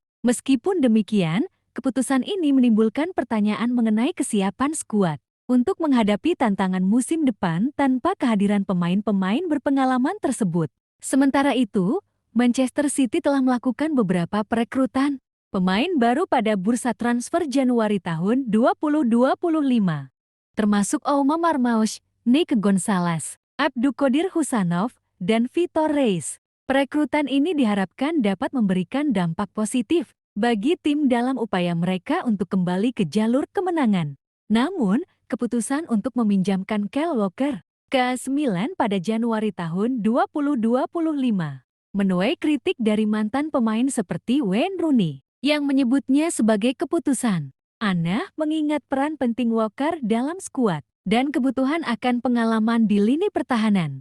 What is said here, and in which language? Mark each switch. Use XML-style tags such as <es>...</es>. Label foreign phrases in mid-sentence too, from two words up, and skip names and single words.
<id>Meskipun demikian, keputusan ini menimbulkan pertanyaan mengenai kesiapan skuad untuk menghadapi tantangan musim depan tanpa kehadiran pemain-pemain berpengalaman tersebut. Sementara itu, Manchester City telah melakukan beberapa perekrutan pemain baru pada bursa transfer Januari tahun 2025, termasuk Oumar Marmoush, Nick Gonzalez, Abdulkadir Husanov, dan Vitor Reis. Perekrutan ini diharapkan dapat memberikan dampak positif bagi tim dalam upaya mereka untuk kembali ke jalur kemenangan. Namun, keputusan untuk meminjamkan Kyle Walker ke AS Milan pada Januari tahun 2025 menuai kritik dari mantan pemain seperti Wayne Rooney, yang menyebutnya sebagai keputusan aneh mengingat peran penting Walker dalam skuad dan kebutuhan akan pengalaman di lini pertahanan.</id>